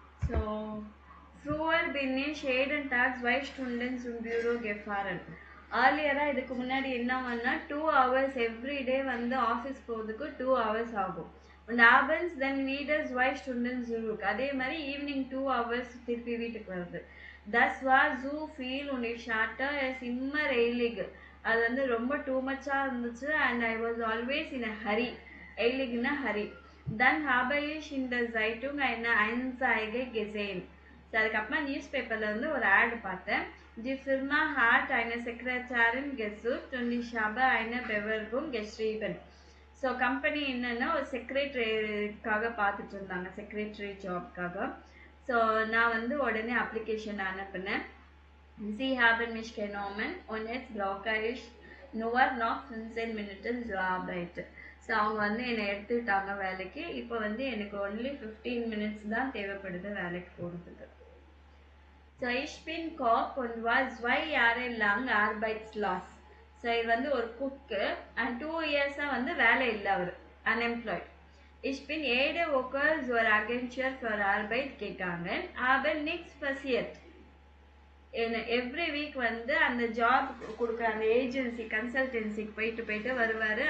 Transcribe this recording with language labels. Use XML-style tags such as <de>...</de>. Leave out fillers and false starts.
<de>So, früher bin ich jeden Tag 2 Stunden zum Büro gefahren.</de> <ta>Earlier இதுக்கு முன்னாடி என்ன பண்ணா</ta> <en>2 hours every day</en> <ta>வந்து ஆஃபீஸ் போகிறதுக்கு 2 hours ஆகும்.</ta> <de>Und abends then wieder 2 Stunden zurück.</de> <ta>அதே மாதிரி ஈவினிங் 2 hours திருப்பி வீட்டுக்கு வருது.</ta> <de>Das war so viel und ich hatte es immer eilig.</de> <ta>அது வந்து ரொம்ப டூ மச்சா இருந்துச்சு.</ta> <en>and I was always in a hurry.</en> <ta>eiligனா hurry.</ta> <de>Dann habe ich in der Zeitung eine Anzeige gesehen.</de> <ta>So அதுக்கப்புறமா news பேப்பரில் வந்து ஒரு ஆட் பார்த்தேன்.</ta> <de>Die Firma hat eine Sekretärin gesucht und ich habe eine Bewerbung geschrieben.</de> <ta>So company என்னென்னா ஒரு செக்ரட்டரிக்காக பார்த்துட்டு இருந்தாங்க, secretary ஜாப்காக. So நான் வந்து உடனே அப்ளிகேஷன் அனுப்பினேன்.</ta> <de>Sie haben mich genommen und jetzt brauche ich nur noch 15 Minuten zur Arbeit.</de> <ta>So அவங்க வந்து என்னை எடுத்துக்கிட்டாங்க வேலைக்கு. இப்போ வந்து எனக்கு ஒன்லி 15 minutes தான் தேவைப்படுது வேலைக்கு போகிறதுக்கு.</ta> <de>ஸோ ich bin Koch und war 2 Jahre lang arbeitslos.</de> <ta>So இது வந்து ஒரு குக்கு அண்ட் 2 years வந்து வேலை இல்லை, அவர் unemployed.</ta> <de>Ich bin jede Woche zur Agentur für Arbeit gegangen, aber nichts passiert.</de> <ta>Every week வந்து அந்த ஜாப் கொடுக்குற அந்த ஏஜென்சி கன்சல்டன்சிக்கு போயிட்டு வருவார்.</ta>